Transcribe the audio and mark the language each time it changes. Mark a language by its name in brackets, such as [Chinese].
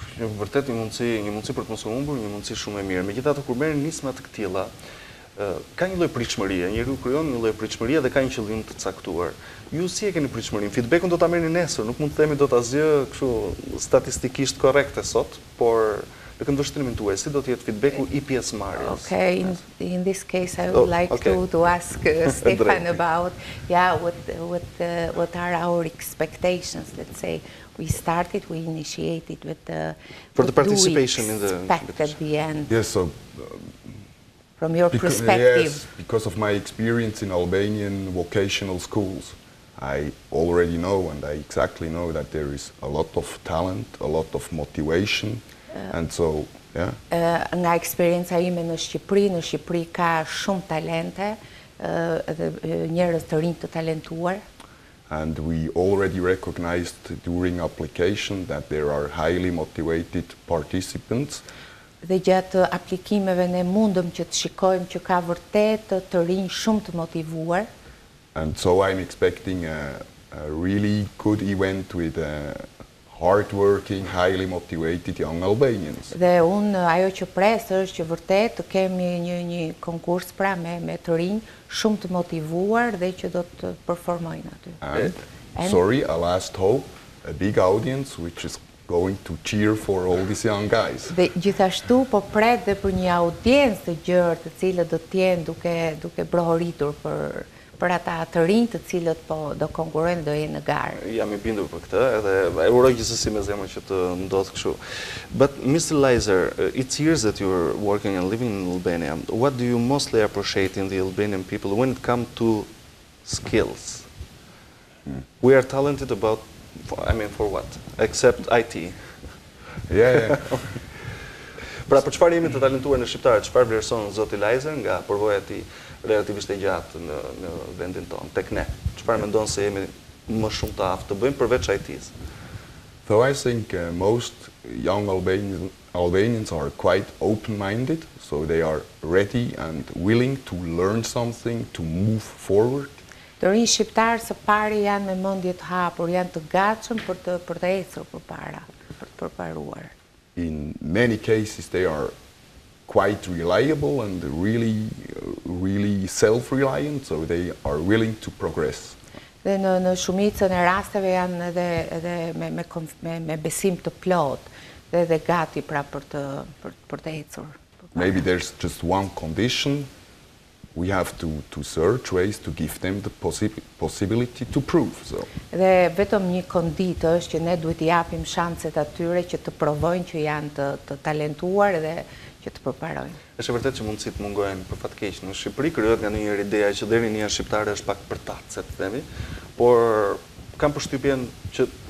[Albanian] Vërtet një mundësi për të mos u humbur, një mundësi shumë e mirë. Megjithatë kur merren nisma të këtilla, ka një lloj pritshmërie, njeriu krijon një lloj pritshmërie dhe ka një qëllim të caktuar. Ju si e keni pritshmërinë? Feedbackun do ta merrni nesër, nuk mund të themi dot asgjë kështu statistikisht korrekte sot, por në këndvështrimin tuaj, si do të jetë feedbacku i pjesëmarrjes? [English] Okay, in this case I would like to ask Stefan about what are our expectations, let's say. We initiated with for the participation in the at the end. Yes, so from your perspective. Yes, because of my experience in Albanian vocational schools, I already know and I exactly know that there is a lot of talent, a lot of motivation, and so yeah. [Albanian] Nga eksperienca ime në Shqipëri ka shumë talente dhe njerëz të rinj të talentuar. [English] And we already recognized during application that there are highly motivated participants. [Albanian] Dhe gjatë aplikimeve ne mundëm që të shikojmë që ka vërtet të rinj shumë të motivuar. [English] And so I'm expecting a really good event with hardworking, highly motivated young Albanians. [Albanian] Dhe ajo që pres është që vërtet të kemi një konkurs pra me të rinj shumë të motivuar dhe që do të performojnë aty. [English] And sorry, a last hope, a big audience which is going to cheer for all these young guys. [Albanian] Dhe gjithashtu po pret dhe për një audiencë të gjerë të cilët do të jenë duke brohoritur për ata të rinj të cilët po do konkurrojnë, do jenë në garë. Jam I bindur për këtë, edhe e uroj gjithsesi me zemër që të ndodhë kështu. [English] But Mr. Leiser, it's years that you're working and living in Albania. What do you mostly appreciate in the Albanian people when it comes to skills? We are talented about, for what? Except IT. Yeah. [Albanian] Pra për çfarë jemi të talentuar në shqiptarë, çfarë vlerëson zoti Leiser nga përvoja e tij relativisht e gjatë në vendin tonë, tek ne? Çfarë mendon se jemi më shumë të aftë të bëjmë përveç IT-s? [English] So I think most young Albanians are quite open-minded, so they are ready and willing to learn something, to move forward. [Albanian] Të rinj shqiptarë së pari janë me mendje të hapur, janë të gatshëm për të ecur përpara, për të përparuar. [English] In many cases they are quite reliable and really self-reliant, so they are willing to progress. [Albanian] Dhe në shumicën e rasteve janë edhe me besim të plot dhe gati pra për të ecur. [English] Maybe there's just one condition. We have to search ways to give them the possibility to prove. So. [Albanian] Dhe vetëm një konditë është që ne duhet I japim shanset atyre që të provojnë që janë të talentuar dhe që të përparojnë. Është vërtet që mundësit mungojnë për fat keq në Shqipëri, krijohet nga një ideja që deri një shqiptare është pak përtat, se të themi, por kam përshtypjen që